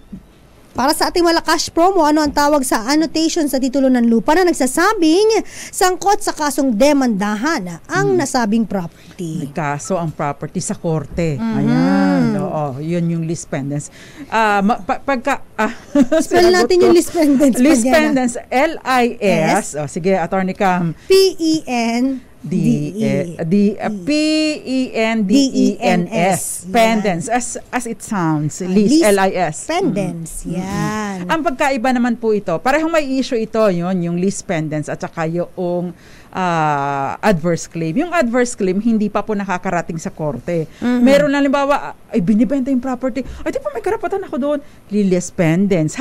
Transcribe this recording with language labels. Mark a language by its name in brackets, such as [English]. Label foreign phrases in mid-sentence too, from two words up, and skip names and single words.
[Filipino] Para sa ating malakas promo, ano ang tawag sa annotation sa titulo ng lupa na nagsasabing sangkot sa kasong demandahan ang nasabing property? May kaso ang property sa korte. Ayan. Oo, yun yung [Latin] lis pendens. [Filipino] Spell natin yung [Latin] lis pendens. Lis pendens, [Filipino] L-I-S. Sige, Attorney Cam. P-E-N P-E-N-D-E-N-S. Pendants. [English] As it sounds. Lease. L-I-S. Pendants. [Filipino] Yan. Ang pagkaiba naman po ito, parehong may issue ito, yung [English] lease pendants [Filipino] at saka yung [English] adverse claim. [Filipino] Yung [English] adverse claim, [Filipino] hindi pa po nakakarating sa korte. Meron lang, halimbawa, ay binibenta yung property. Ay, di pa may karapatan ako doon. [English] Lease pendants.